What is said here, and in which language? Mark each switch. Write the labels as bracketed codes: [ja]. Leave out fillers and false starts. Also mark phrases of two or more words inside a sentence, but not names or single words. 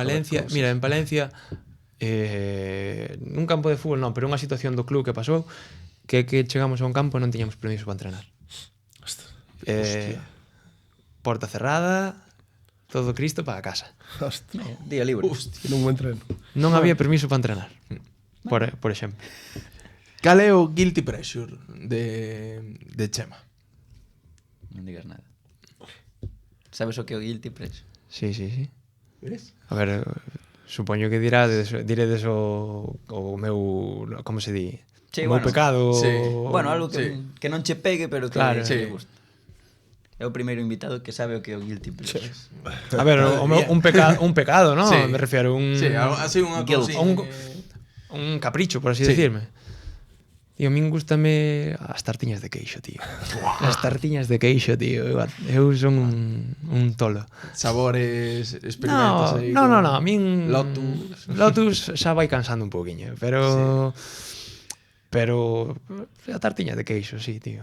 [gl] Palencia, mira, en Palencia nun campo de fútbol non, pero unha situación do club que pasou que chegamos a un campo e non tiñamos permiso para entrenar. Porta cerrada, todo Cristo para casa. Hostia, [es] Día libre. [gl] que non me entreno. Non había permiso para entrenar. Por exemplo. Cal é o [en] guilty pleasure [gl] de Chema? Non digas nada. Sabes o que é o [en] guilty pleasure? [es] Sí. Ves? [gl] A ver, supoño que diredes o meu, como se di? [es] Sí, [gl] O meu [es] bueno, [gl] pecado. [es] sí. Bueno, algo Sí. [gl] que non che pegue, pero que [es] Claro. [gl] che [es] Sí. [gl] gusta. É o primeiro invitado que sabe o que é o [en] guilty pleasure. [es] A ver, un pecado, ¿no? Sí. Me refiero, [gl] Sí, así unha [en] Guilt. [gl] cousinha. [es] un capricho, por así Sí. decirme. [gl] Tío, a min gustame as tartiñas de queixo, tío. As tartiñas de queixo, tío. Eu son un tolo. Sabores, experimentos aí. No, con a min Lotus xa vai cansando un pouquiño, pero a tartiña de queixo, sí, tío.